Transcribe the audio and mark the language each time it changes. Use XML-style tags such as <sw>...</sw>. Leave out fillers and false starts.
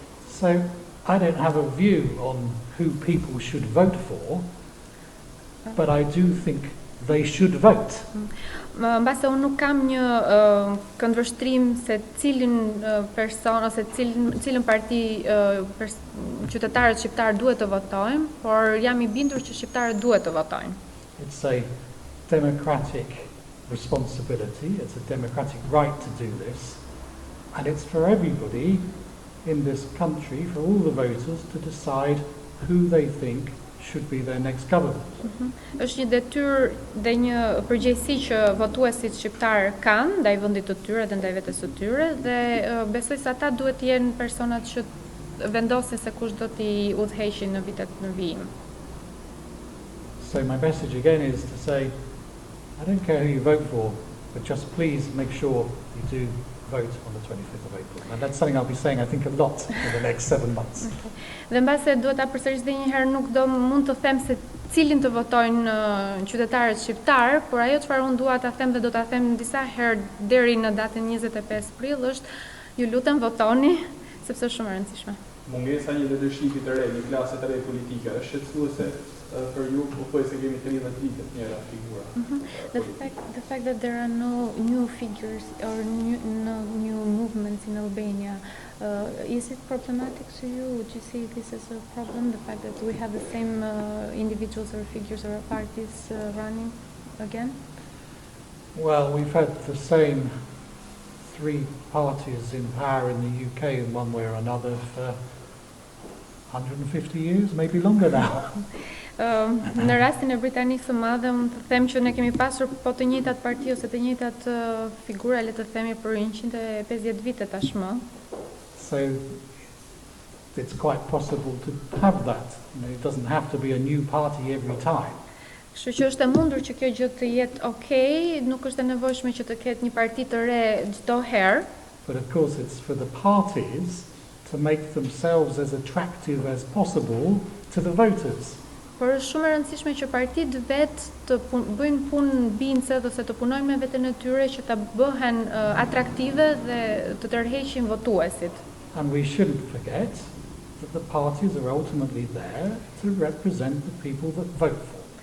<en>So, I don't have a view on who people should vote for, but I do think they should vote.</en> <sq>Mbase unë nuk kam një këndvështrim se cilin person ose cilën parti qytetarët shqiptarë duhet të votojnë, por jam I bindur që shqiptarët duhet të votojnë.</sq> <en>It's a democratic responsibility, it's a democratic right to do this, and it's for everybody in this country, for all the voters, to decide who they think should be their next government.</en> <sq>Është një detyrë dhe një përgjegjësi që votuesit shqiptar kanë ndaj vendit të tyre dhe ndaj vetes së tyre dhe besoj se ata duhet të jenë personat që vendosin se kush do t'i udhëheqin në vitet në vijim.</sq> <en>So my message again is to say, I don't care who you vote for, but just please make sure you do vote on the 25th of April. And that's something I'll be saying, I think, a lot in the next 7 months. Okay.</en> <sq>Dhe mbase duhet ta përsëris edhe një herë, nuk do mund të them se cilin të votojnë qytetarët shqiptar, por ajo çfarë unë dua ta them dhe do ta them disa herë deri në datën 25 prill është, ju lutem votoni sepse është shumë e rëndësishme. Mungesa një leadershipi të re, një klase të re politike, është shqetësuese për ju, po se kemi 30 vite të njëra figura.</sq> <en>The fact that there are no new figures or no new movements in Albania, is it problematic to you? Would you see this as a problem, the fact that we have the same individuals or figures or parties running again? Well, we've had the same 3 parties in power in the UK in one way or another for 150 years, maybe longer now.</en> <sq>Në rastin e Britanikë së Madhe, mund të them që ne kemi pasur po të njëjtat parti ose të njëjtat figura, le të themi për 150 vite tashmë.</sq> <en>So it's quite possible to have that. You know, it doesn't have to be a new party every time.</en> <sq>Kështu që është e mundur që kjo gjë të jetë okay, nuk është e nevojshme që të ketë një parti të re çdo herë.</sq> <en>But of course it's for the parties to make themselves as attractive as possible to the voters.</en> <sq>Por është shumë e rëndësishme që partitë vetë të bëjnë punë bince ose të punojnë me veten e tyre që ta bëhen atraktive dhe të tërheqin votuesit.</sq> <en>And we shouldn't forget that the parties are ultimately there to represent the people that vote for.</en>